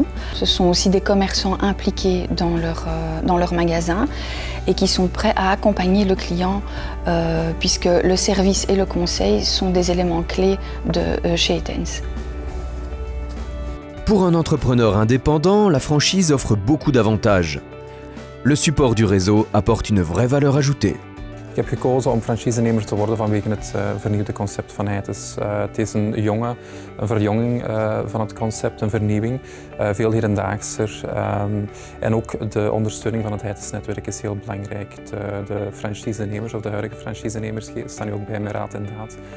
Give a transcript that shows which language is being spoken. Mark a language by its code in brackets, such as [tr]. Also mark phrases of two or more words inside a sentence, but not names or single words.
[fr] Ce sont aussi des commerçants impliqués dans leur magasin et qui sont prêts à accompagner le client puisque le service et le conseil sont des éléments clés de chez Eitens. Pour un entrepreneur indépendant, la franchise offre beaucoup d'avantages. Le support du réseau apporte une vraie valeur ajoutée. [nl] Ik heb gekozen om franchisenemer te worden vanwege het vernieuwde concept van Heitens. Het is een verjonging van het concept, een vernieuwing, veel hedendaagser. En ook de ondersteuning van het Heitens-netwerk is heel belangrijk. De franchisenemers of de huidige franchisenemers staan nu ook bij mijn raad en daad.